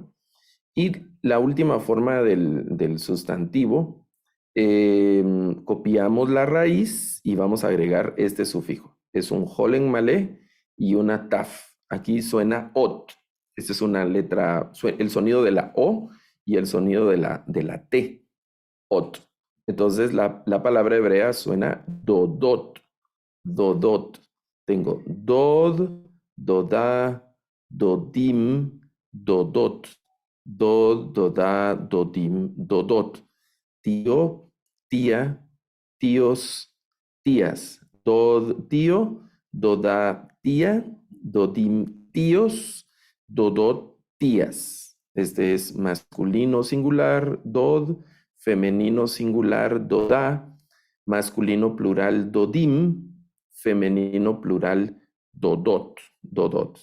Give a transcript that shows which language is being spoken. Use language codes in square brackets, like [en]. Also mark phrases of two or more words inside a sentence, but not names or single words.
[es] Y la última forma del sustantivo, copiamos la raíz y vamos a agregar este sufijo. Es un [he] holen malé [es] y una taf. Aquí suena ot. Esta es una letra, el sonido de la O y el sonido de la T. [he] Ot. [es] Entonces la palabra hebrea suena dodot. [he] Dodot. Tengo dod, doda, dodim, dodot. Dod, doda, dodim, dodot. [es] Tío, tía, tíos, tías. Dod, tío, doda, tía, dodim, tíos, dodot, tías. Este es masculino singular, dod, femenino singular, doda, masculino plural, dodim, femenino plural, [he] dodot, dodot.